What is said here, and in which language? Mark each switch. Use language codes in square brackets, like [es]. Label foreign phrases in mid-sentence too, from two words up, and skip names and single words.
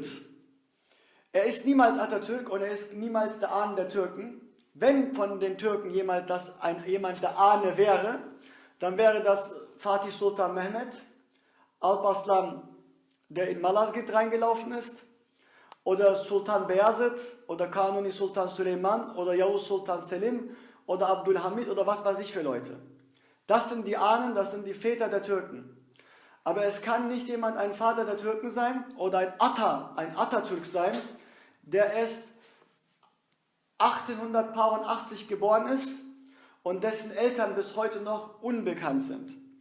[de] Er ist niemals Atatürk und er ist niemals der Ahnen der Türken. Wenn von den Türken jemand der Ahne wäre, dann wäre das Fatih Sultan Mehmet, Alparslan, der in Malazgirt reingelaufen ist, oder Sultan Beyazıt, oder Kanuni Sultan Süleyman, oder Yavuz Sultan Selim, oder Abdülhamid, oder was weiß ich für Leute. Das sind die Ahnen, das sind die Väter der Türken. Aber es kann nicht jemand ein Vater der Türken sein, oder ein Atatürk sein, der erst 1880 geboren ist und dessen Eltern bis heute noch unbekannt sind.